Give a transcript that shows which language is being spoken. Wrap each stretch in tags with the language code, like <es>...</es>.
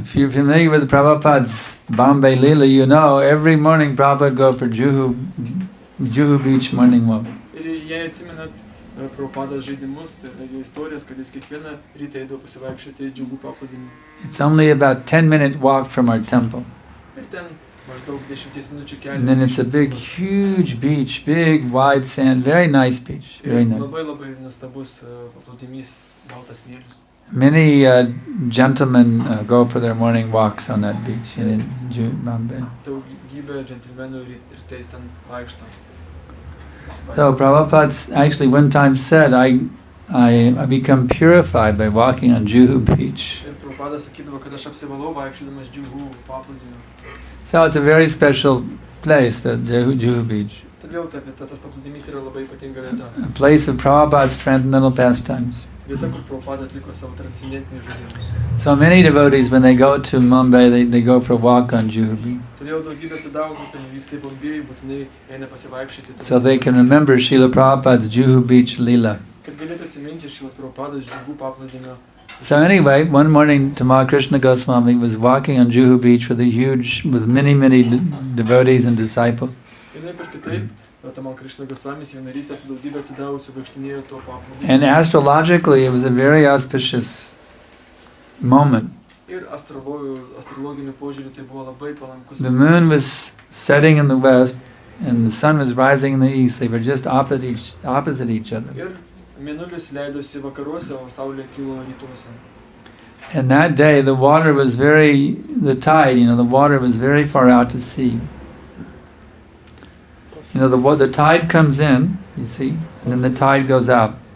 <en>If you're familiar with Prabhupada's Bombay Leela, you know every morning Prabhupada go for Juhu Juhu Beach morning walk.</en> <lt>Ir jei atsimenat Prabhupados žaidimus, tai yra jo istorijas, kad jis kiekvieną rytą eidavo pasivaikščioti į džiugų paplūdimį.</lt> <en>It's only about 10-minute walk from our temple.</en> <lt>Ir ten maždaug 10 minučių kelias.</lt> <en>And then it's a big, huge beach, big, wide sand, very nice beach, very nice.</en> <lt>Labai labai nuostabus paplūdimys, baltas smėlis.</lt> <en>Many gentlemen go for their morning walks on that beach in Bombay.</en> <lt>Daugybė džentelmenų rytais ten vaikšto.</lt> <en>So Prabhupada actually one time said, I become purified by walking on Juhu Beach.</en> <lt>Ir Prabhupada sakydavo, kad aš apsivalau vaikščiodamas džiugų paplūdimiu.</lt> <en>So it's a very special place, the Juhu Beach.</en> <lt>Todėl ta vieta, tas paplūdimys yra labai ypatinga vieta.</lt> <en>A place of Prabhupada's transcendental pastimes.</en> <lt>Vieta, kur Prabhupada atliko savo transcendentinius žaidimus.</lt> <en>So many devotees, when they go to Mumbai, they go for a walk on Juhu Beach.</en> <lt>Todėl daugybė atsidavusių, kai vyksta į Bombėjų, būtinai eina pasivaikščioti.</lt> <en>So they can remember Srila Prabhupada's Juhu Beach Leela.</en> <lt>Kad galėtų atsiminti Srilas Prabhupados džiugų paplūdimio.</lt> <en>So anyway, one morning Tamal Krishna Goswami was walking on Juhu Beach with many devotees and disciples.</en> <lt>Vienaip ir kitaip, Tamal Krishna Goswamis vieną rytą su daugybė atsidavusių vaikštinėjo tuo paplūdimiu.</lt> <en>And astrologically, it was a very auspicious moment.</en> <lt>Ir astrologiniu požiūriu tai buvo labai palankus.</lt> <en>The moon was setting in the west and the sun was rising in the east. They were just opposite each other.</en> <lt>Ir mėnulis leidosi vakaruose, o saulė kilo rytuose.</lt> <en>And that day the water was the water was very far out to sea. The tide comes in, you see, and then the tide goes out.</en>